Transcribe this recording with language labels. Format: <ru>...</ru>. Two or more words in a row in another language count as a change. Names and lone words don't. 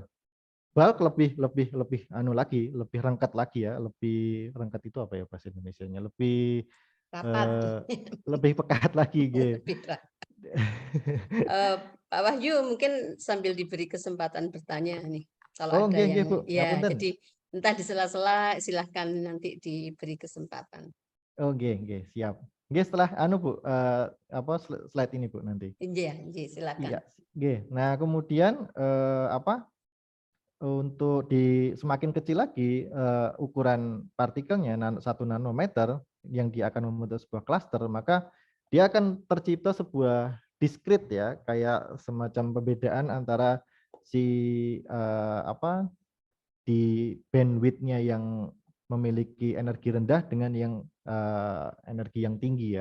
<id>Bulk lebih lebih rengkat lagi ya, lebih rengkat itu apa ya bahasa Indonesianya? Rapat. Lebih pekat lagi gitu. Lebih rapat. Pak Wahyu mungkin sambil diberi kesempatan bertanya nih, kalau ada</id> <jv>nggih,</jv> <id>yang Bu. ya,</id> <jv>Ngapunten.</jv> <id>jadi entah di sela-sela silahkan nanti diberi kesempatan. Nggih, siap.</id> <jv>Nggih,</jv> <id>setelah Bu, slide ini Bu nanti. Iya, silakan. Iya, nggih. Nah, kemudian untuk semakin kecil lagi ukuran partikelnya 1 nanometer yang dia akan membentuk sebuah klaster, maka dia akan tercipta sebuah diskrit ya, kayak semacam pembedaan antara si di bandwidth-nya yang memiliki energi rendah dengan yang energi yang tinggi ya.</id>